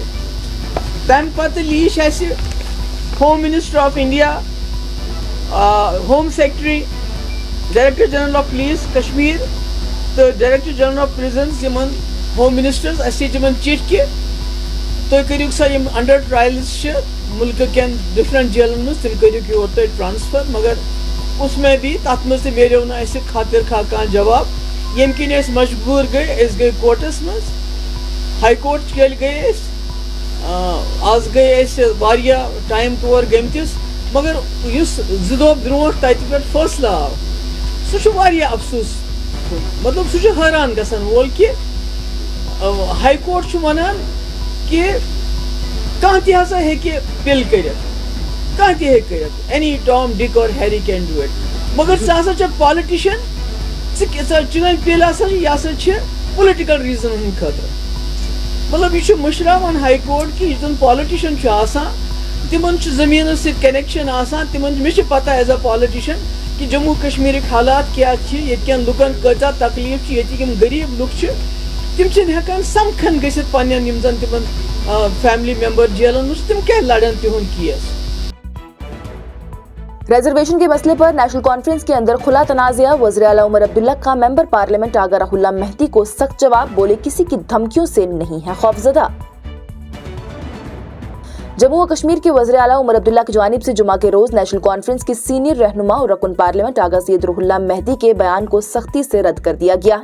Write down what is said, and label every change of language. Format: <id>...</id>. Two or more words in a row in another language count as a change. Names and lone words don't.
<ks>تَمہِ پتہٕ لیٖچھ اَسہِ</ks> <en>Home Minister of India, Home Secretary, Director General of Police</en> <ks>کشمیٖر تہٕ</ks> <en>Director General of Prisons,</en> <ks>یِمن</ks> <en>Home Ministers,</en> <ks>اَسہِ دِژ یِمن چِٹھۍ کہ تُہۍ کٔرِو سا یِم</ks> <en>under trials</en> <ks>چھِ مُلکہٕ کٮ۪ن ڈفرنٹ جیلن منٛز، تِم کٔرِو یور تُہۍ ٹرانسفر۔</ks> <ur>مگر اس میں بھی</ur> <ks>تتھ منٛز تہِ میلیو نہٕ اَسہِ خاطر خواہ کانٛہہ جواب، ییٚمہِ کِنۍ أسۍ مجبوٗر گٔے، أسۍ گٔے کورٹس منٛز،</ks> <en>High Court</en> <ks>کیلہِ گٔے أسۍ، آز گٔے أسۍ واریاہ ٹایم تور گٔمتِس، مگر یُس 2 دۄہ برونٛٹھ تتہِ پٮ۪ٹھ فٲصلہٕ آو سُہ چھُ واریاہ افسوٗس، مطلب سُہ چھُ حٲران گژھن وول کہ</ks> <en>High Court</en> <ks>چھُ ونان کہ کانٛہہ تہِ ہسا ہیٚکہِ پِل کٔرِتھ، کانٛہہ تہِ ہیٚکہِ کٔرِتھ،</ks> <en>Any Tom Dick and Harry can do it,</en> <ks>مگر ژٕ ہسا چھکھ پالِٹِشن، چٲنۍ پِل ہسا یہِ ہسا چھِ</ks> <en>political reasons</en> <ks>ہٕنٛدِ خٲطرٕ۔ مطلب یہِ چھُ مٔشراوان</ks> <en>High Court</en> <ks>کہ یُس زن پالِٹِشن چھُ آسان تِمن چھُ زٔمیٖنس سۭتۍ کنیکشن آسان، مےٚ چھِ پتہ</ks> <en>as a politician</en> <ks>کہ جموں کشمیٖرٕکۍ حالات کیاہ چھِ، ییٚتہِ کٮ۪ن لُکن کۭژاہ تکلیٖف چھِ، ییٚتِکۍ یِم غریٖب لُکھ چھِ تِم چھِنہٕ ہٮ۪کان سمکھن گٔژھِتھ پننٮ۪ن یِم زن تِمن</ks> <en>family member</en> <ks>جیلن منٛز، تِم کیٛاہ لڑن تِہُنٛد کیس۔</ks> <ur>ریزرویشن کے مسئلے پر نیشنل کانفرنس کے اندر کھلا تنازعہ، وزیر اعلیٰ عمر عبداللہ کا ممبر پارلیمنٹ آغا راہ اللہ مہدی کو سخت جواب، بولے کسی کی دھمکیوں سے نہیں ہے خوفزدہ۔ جموں و کشمیر کے وزیر اعلیٰ عمر عبداللہ کی جانب سے جمعہ کے روز نیشنل کانفرنس کے سینئر رہنما اور رکن پارلیمنٹ آغا سید روح اللہ مہدی کے بیان کو سختی سے رد کر دیا گیا۔</ur>